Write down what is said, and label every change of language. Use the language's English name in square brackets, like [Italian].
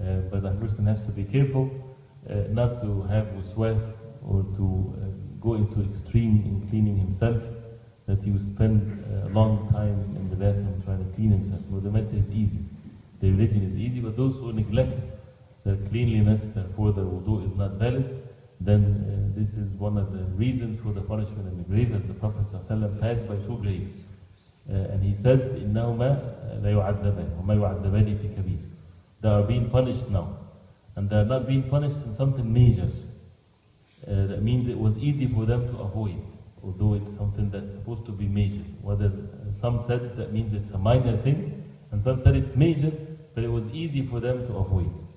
[English] But a person has to be careful not to have waswas or to go into extreme in cleaning himself, that he will spend a long time in the bathroom trying to clean himself. No, the matter is easy. The religion is easy, but those who neglect their cleanliness, therefore their wudu is not valid, then this is one of the reasons for the punishment in the grave, as the Prophet ﷺ passed by 2 graves. And he said, [Arabic] إِنَّهُمَا لَا يُعَذَّبَانِ وَمَا يُعَذَّبَانِ فِي كَبِيرٍ. [English] They are being punished now. And they are not being punished in something major. That means it was easy for them to avoid, although it's something that's supposed to be major. Whether some said that means it's a minor thing, and some said it's major, but it was easy for them to avoid.